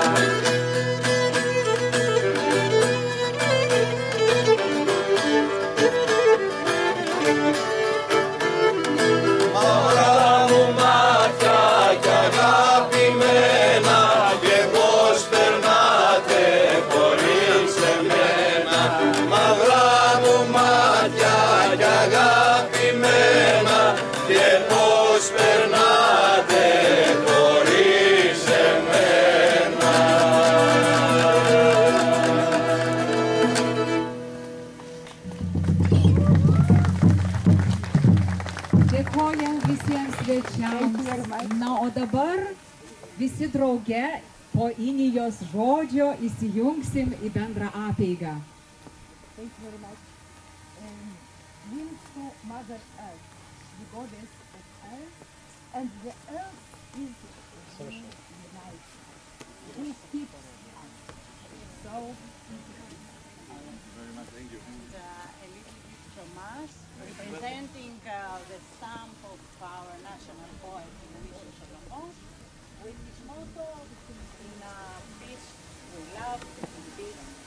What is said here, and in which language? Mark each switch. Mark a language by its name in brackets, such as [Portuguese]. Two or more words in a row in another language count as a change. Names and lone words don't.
[Greek] Μαύρα μου μάτια κι αγαπημένα, και πώς περνάτε χωρίς εμένα. Μαύρα μου μάτια κι αγαπημένα, και πώς περνάτε χωρίς εμένα. [Lithuanian] Dėkojam visiems svečiams. Na, o dabar visi drauge po Inijos žodžio įsijungsim į bendrą apeigą. [English] Thank you very much. Means to Mother Earth, the goddess of earth, and the earth is who unites, who keeps us. So, A little bit from us, representing the stamp of our national poet, Luis Solomon, with his motto, in peace we love, in peace